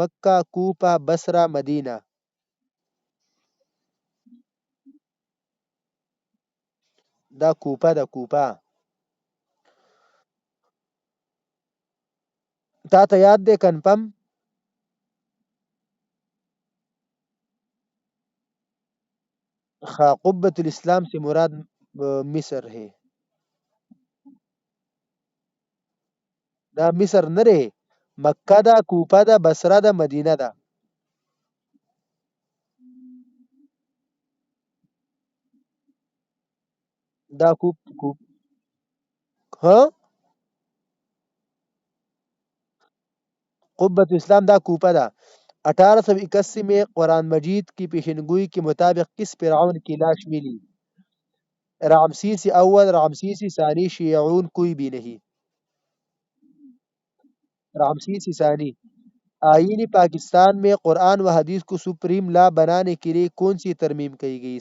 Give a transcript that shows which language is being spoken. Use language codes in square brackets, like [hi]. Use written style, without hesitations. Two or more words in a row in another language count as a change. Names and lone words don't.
[ps] مکہ، کوفہ، بصرہ، مدینہ؟ دا کوفہ، دا کوفہ۔ تا ته یاد دے کنفرم؟ [ur] خا قبۃ الاسلام سے مراد مصر ہے. [ps] دا مصر نه دی، مکه ده، کوفه ده، بصره ده، مدینه ده. دا کوپ ها قبۃ الاسلام دا کوفہ ده. [ur] 1881 میں قرآن مجید کی پیشنگوئی کے مطابق کس فرعون کی لاش ملی؟ رامسیس اول، رامسیس ثانی، شیعون کوئی بھی نہیں. رامسیس ثانی. آئین پاکستان میں قرآن و حدیث کو سپریم لا بنانے کے لیے کون سی ترمیم کی گئی؟